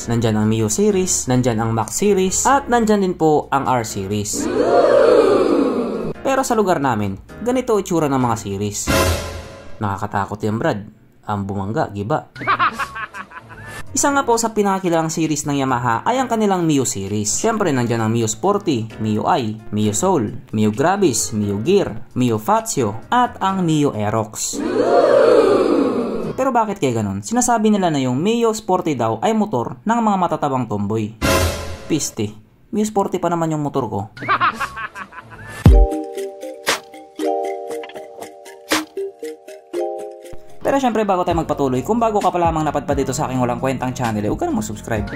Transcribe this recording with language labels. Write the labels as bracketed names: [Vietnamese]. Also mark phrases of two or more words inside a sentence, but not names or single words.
[Filipino] Nandyan ang Mio series, nandyan ang Max series, at nandyan din po ang R series. Pero sa lugar namin, ganito itsura ng mga series. Nakakatakot yan brad. Ang bumangga, giba. Isa nga po sa pinakakilalang series ng Yamaha ay ang kanilang Mio series. Siyempre nandyan ang Mio Sporty, Mio I, Mio Soul, Mio Gravis, Mio Gear, Mio Fazio, at ang Mio Aerox. Pero bakit kaya ganun? Sinasabi nila na yung Mio Sporty daw ay motor ng mga matatabang tomboy. Piste, Mio Sporty pa naman yung motor ko. Pero syempre bago tayo magpatuloy, kung bago ka pa lamang napadpad dito sa aking walang kwentang channel, huwag ka na mag-subscribe.